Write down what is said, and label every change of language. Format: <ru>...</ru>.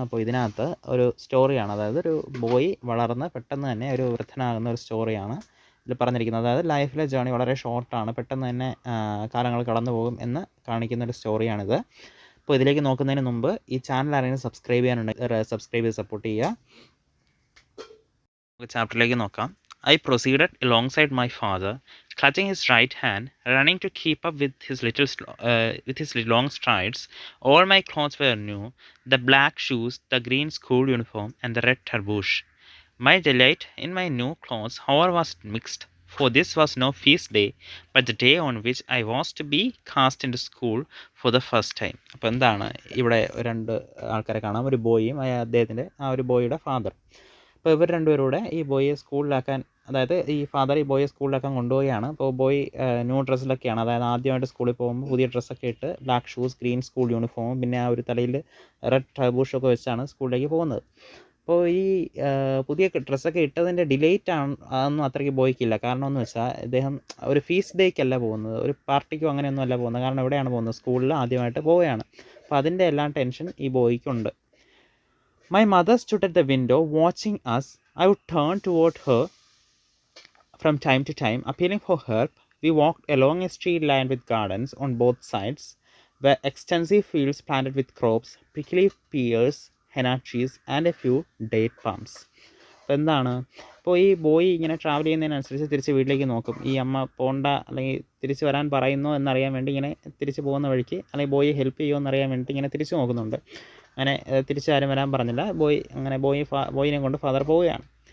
<ml>അപ്പോൾ ഇതിനകത്ത് ഒരു സ്റ്റോറിയാണ്, അതായത് ഒരു ബോയ് വളർന്ന് പെട്ടെന്ന് തന്നെ ഒരു വൃദ്ധനാകുന്ന ഒരു സ്റ്റോറിയാണ് ഇതിൽ പറഞ്ഞിരിക്കുന്നത്. അതായത് ലൈഫിലെ ജേണി വളരെ ഷോർട്ടാണ്, പെട്ടെന്ന് തന്നെ കാലങ്ങൾ കടന്നു പോകും എന്ന് കാണിക്കുന്ന ഒരു സ്റ്റോറിയാണിത്. അപ്പോൾ ഇതിലേക്ക് നോക്കുന്നതിന് മുമ്പ് ഈ ചാനൽ ആരെങ്കിലും സബ്സ്ക്രൈബ് ചെയ്യാനുണ്ടെങ്കിൽ സബ്സ്ക്രൈബ് ചെയ്ത് സപ്പോർട്ട് ചെയ്യുക. നമുക്ക് ചാപ്റ്ററിലേക്ക് നോക്കാം.</ml> <en>I proceeded alongside my father, clutching his right hand, running to keep up with his long strides. All my clothes were new: the black shoes, the green school uniform, and the red tarbouch. My delight in my new clothes, however, was mixed, for this was no feast day, but the day on which I was to be cast into school for the first time.</en> <ml>അപ്പോൾ എന്താണ് ഇവിടെ രണ്ട് ആൾക്കാരെ കാണാം, ഒരു ബോയും അദ്ദേഹത്തിൻ്റെ ആ ഒരു ബോയുടെ ഫാദർ. അപ്പോൾ ഇവർ രണ്ടുപേരൂടെ ഈ ബോയെ സ്കൂളിലാക്കാൻ, അതായത് ഈ ഫാദർ ഈ ബോയെ സ്കൂളിലാക്കാൻ കൊണ്ടുപോവുകയാണ്. അപ്പോൾ ബോയ് ന്യൂ ഡ്രസ്സിലൊക്കെയാണ്, അതായത് ആദ്യമായിട്ട് സ്കൂളിൽ പോകുമ്പോൾ പുതിയ ഡ്രസ്സൊക്കെ ഇട്ട് ബ്ലാക്ക് ഷൂസ്, ഗ്രീൻ സ്കൂൾ യൂണിഫോമും പിന്നെ ആ ഒരു തലയിൽ റെഡ് ട്രബൂഷൊക്കെ വെച്ചാണ് സ്കൂളിലേക്ക് പോകുന്നത്. അപ്പോൾ ഈ പുതിയ ഡ്രസ്സൊക്കെ ഇട്ടതിൻ്റെ ഡിലേറ്റ് അതൊന്നും അത്രയ്ക്ക് ബോയ്ക്കില്ല. കാരണം എന്ന് വെച്ചാൽ ഇദ്ദേഹം ഒരു ഫീസ്റ്റ് ഡേക്കല്ല പോകുന്നത്, ഒരു പാർട്ടിക്കോ അങ്ങനെയൊന്നും അല്ല പോകുന്നത്. കാരണം എവിടെയാണ് പോകുന്നത്? സ്കൂളിൽ ആദ്യമായിട്ട് പോവുകയാണ്. അപ്പോൾ അതിൻ്റെ എല്ലാം ടെൻഷൻ ഈ ബോയ്ക്കുണ്ട്.</ml> <en>My mother stood at the window watching us. I would turn toward her from time to time, appealing for help. We walked along a street lined with gardens on both sides, where extensive fields planted with crops, prickly pears, henna trees, and a few date palms.</en> <ml>അപ്പോൾ എന്താണ്, ഇപ്പോൾ ഈ boy ഇങ്ങനെ travel ചെയ്യുന്നതിനനുസരിച്ച് തിരിച്ച് വീട്ടിലേക്ക് നോക്കും. ഈ അമ്മ പോണ്ട അല്ലെങ്കിൽ തിരിച്ച് വരാൻ പറയുന്നോ എന്നറിയാൻ വേണ്ടി ഇങ്ങനെ തിരിച്ച് പോകുന്ന വഴിക്ക്, അല്ലെങ്കിൽ ബോയെ ഹെൽപ്പ് ചെയ്യുമോ എന്നറിയാൻ വേണ്ടി ഇങ്ങനെ തിരിച്ച് നോക്കുന്നുണ്ട്. അങ്ങനെ തിരിച്ചാരും വരാൻ പറഞ്ഞില്ല. ബോയിനെ കൊണ്ട് ഫാദർ പോവുകയാണ്.</ml>